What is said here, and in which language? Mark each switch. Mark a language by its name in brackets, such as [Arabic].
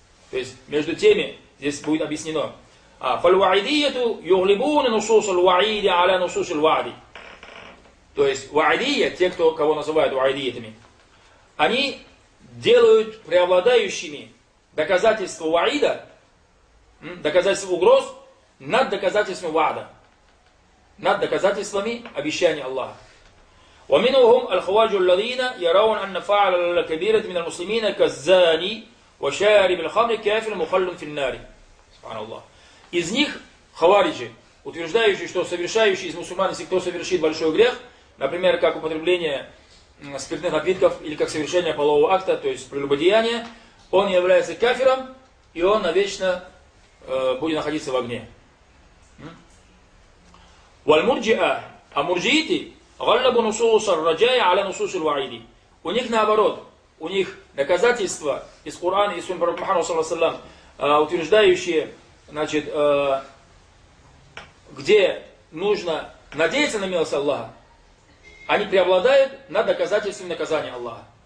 [Russian] То есть между теми здесь будет объяснено. [Arabic] فَالْوَعِدِيَّةُ يُغْلِبُونَ نُصُوصَ الْوَعِيدِ عَلَى نُصُوصِ الْوَعْدِ. [Russian] То есть ва'идия, те, кто, кого называют ва'идиятами, они делают преобладающими доказательства ваида, доказательства угроз, над доказательством ваада, над доказательствами обещания Аллаха. [Arabic] ومنهم الخواج الذين يرون أن فعل الكبيرة من المسلمين كالزاني وشارب الخمر كافر مخل في النار. سبحان الله. [Russian] Из них хавариджи, утверждающие, что совершающий из мусульман, если кто совершит большой грех, например, как употребление спиртных напитков или как совершение полового акта, то есть прелюбодеяние, он является кафиром, и он навечно будет находиться в огне. [Arabic] والمرجئة, [Russian] а мурджииты [Arabic] غلبوا نصوص الرجاء على نصوص الوعيد. [Russian] У них наоборот, у них доказательства из Корана и Сунны Пророка Мухаммада саллаллаху алейхи ва саллям, утверждающие, значит, где нужно надеяться на милость Аллаха, они преобладают над доказательствами наказания Аллаха.